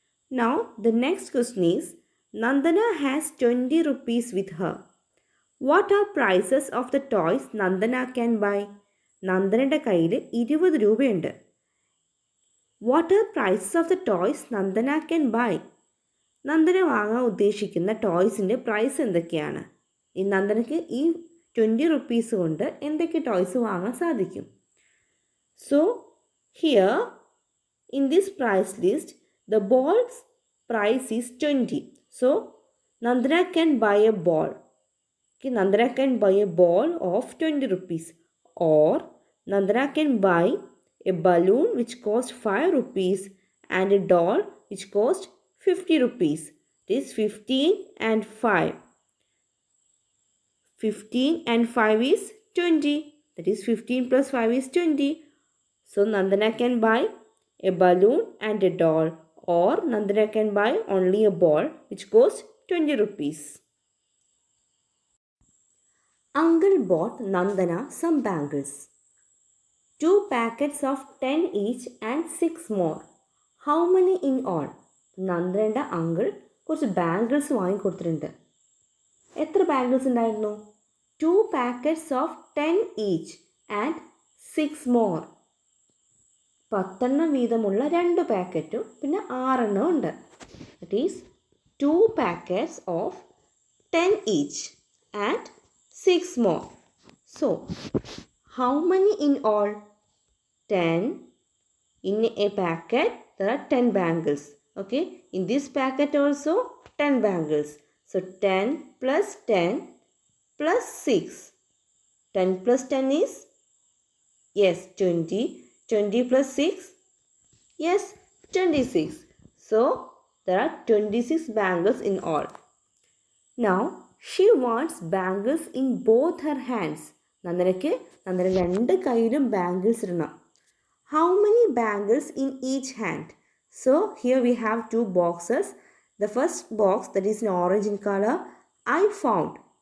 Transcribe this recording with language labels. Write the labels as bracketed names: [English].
[English] Now, the next question is, Nandana has 20 rupees with her. What are prices of the toys Nandana can buy? [Malayalam] നന്ദനയുടെ കയ്യിൽ 20 രൂപയുണ്ട്. [English] What are prices of the toys Nandana can buy? [Malayalam] Nandana വാങ്ങാൻ ഉദ്ദേശിക്കുന്ന ടോയ്സിൻ്റെ price എന്തൊക്കെയാണ്? ഈ നന്ദനയ്ക്ക് ഈ 20 rupees കൊണ്ട് എന്തൊക്കെ toys വാങ്ങാൻ സാധിക്കും? [English] So, here in this price list, the ball's price is 20. So, Nandana can buy a ball. Okay, Nandana can buy a ball of 20 rupees. Or Nandana can buy a balloon which costs 5 rupees and a doll which costs 50 rupees. It is 15 and 5. 15 and 5 is 20. That is 15 plus 5 is 20. So Nandana can buy a balloon and a doll, or Nandana can buy only a ball which costs 20 rupees. Uncle bought Nandana some bangles. 2 packets of 10 each and 6 more. How many in all? [Malayalam] നന്ദനയുടെ uncle കുറച്ച് bangles വാങ്ങിക്കൊടുത്തിട്ടുണ്ട്. എത്ര bangles ഉണ്ടായിരുന്നു? [English] 2 packets of 10 each and 6 more. [Malayalam] 10 വീതമുള്ള 2 പാക്കറ്റും പിന്നെ 6 ഉണ്ട്. [English] That is 2 packets of 10 each and 6 more. So, how many in all? 10. In a packet, there are 10 bangles. Okay, in this packet also 10 bangles. So, 10 plus 10 plus 6. 10 plus 10 is? Yes, 20. 20 plus 6? Yes, 26. So, there are 26 bangles in all. Now, she wants bangles in both her hands. [Malayalam] നന്ദനയ്ക്ക് രണ്ട് കയ്യിലും bangles ഇടണം. [English] How many bangles in each hand? So, here we have 2 boxes. The first box, that is in orange in color, I found.